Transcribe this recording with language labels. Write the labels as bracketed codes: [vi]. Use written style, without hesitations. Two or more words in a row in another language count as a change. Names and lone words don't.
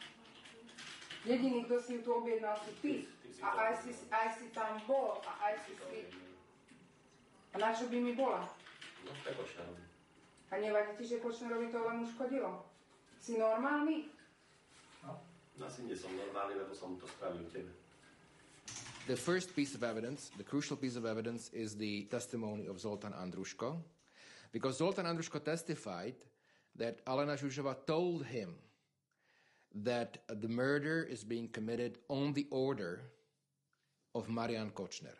[sk] Jediný, kto si ju tu objednal, si ty. A aj si tam bol. A aj si... A na čo by mi bola? No, pre Kočnerovi. A nevadí ti, že Kočnerovi to len uškodilo? Si normálny? No, asi nie som normálny, lebo som to spravil tebe. [en] The first piece of evidence, the crucial piece of evidence, is the testimony of Zoltán Andruško, because Zoltán Andruško testified that Alena Žužová told him that the murder is being committed on the order of Marian Kočner.